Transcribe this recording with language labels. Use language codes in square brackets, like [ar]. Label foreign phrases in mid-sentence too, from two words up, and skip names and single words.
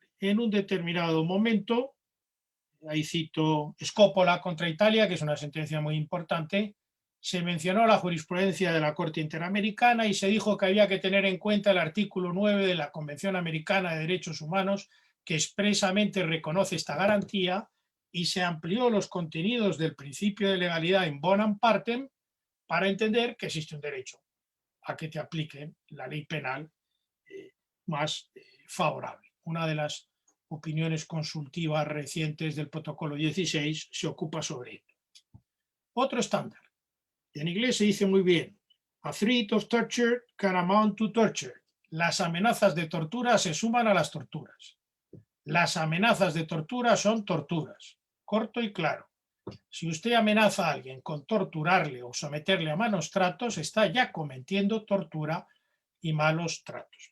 [es] En un determinado momento, ahí cito Scoppola contra Italia, que es una sentencia muy importante, se mencionó la jurisprudencia de la Corte Interamericana y se dijo que había que tener en cuenta el artículo 9 de la Convención Americana de Derechos Humanos, que expresamente reconoce esta garantía, y se amplió los contenidos del principio de legalidad en [la] bonam partem [es] para entender que existe un derecho a que te apliquen la ley penal más favorable. Una de las opiniones consultivas recientes del protocolo 16 se ocupa sobre ello. Otro estándar. En inglés se dice muy bien, [en] a threat of torture can amount to torture. [es] Las amenazas de tortura se suman a las torturas. Las amenazas de tortura son torturas. Corto y claro. Si usted amenaza a alguien con torturarle o someterle a malos tratos, está ya cometiendo tortura y malos tratos.